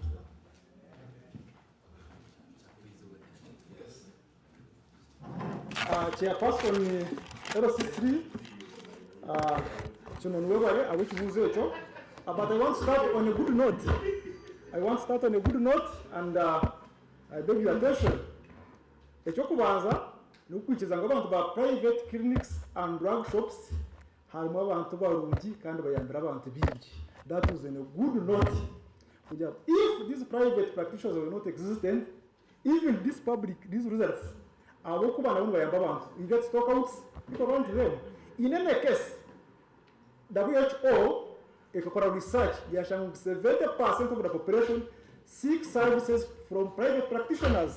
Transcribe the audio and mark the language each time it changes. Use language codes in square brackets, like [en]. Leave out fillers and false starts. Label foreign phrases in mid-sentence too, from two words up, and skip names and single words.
[en] Chairperson LC3, but I want to start on a good note. And I beg your attention. [nyn] Ekyokubanza n'okwikiza ngo abantu ba [en] private clinics and drug shops [nyn] harimu abantu barungi kandi bayambira abantu bingi. [en] That was a good note. If these private practitioners were not existent, even these results, you get stockouts, people run to them. In any case, WHO [nyn] ikakora research yashanga [en] 70% of the population seek services from private practitioners.